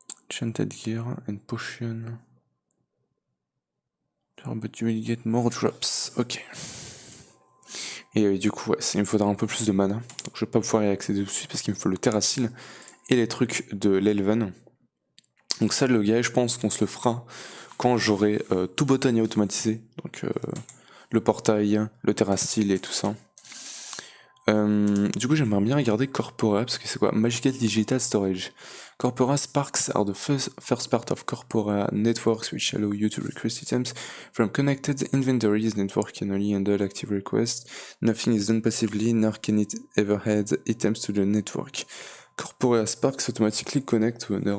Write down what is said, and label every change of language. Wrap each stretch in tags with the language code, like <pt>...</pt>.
<en>Enchanted Gear and Potion. But you will get more drops. Ok.</en> <fr>Et du coup, ouais, il me faudra un peu plus de mana. Donc je vais pas pouvoir y accéder tout de suite parce qu'il me faut le Terracil et les trucs de l'Elven. Donc ça, le gars, je pense qu'on se le fera quand j'aurai tout botanier automatisé. Donc le portail, le Terracil et tout ça. Du coup, j'aimerais bien regarder Corpora, parce que c'est quoi?</fr> <en>Magical Digital Storage. Corpora Sparks are the first part of Corpora networks which allow you to request items from connected inventories. Network can only handle active requests. Nothing is done passively, nor can it ever add items to the network. Corpora Sparks automatically connect to</en>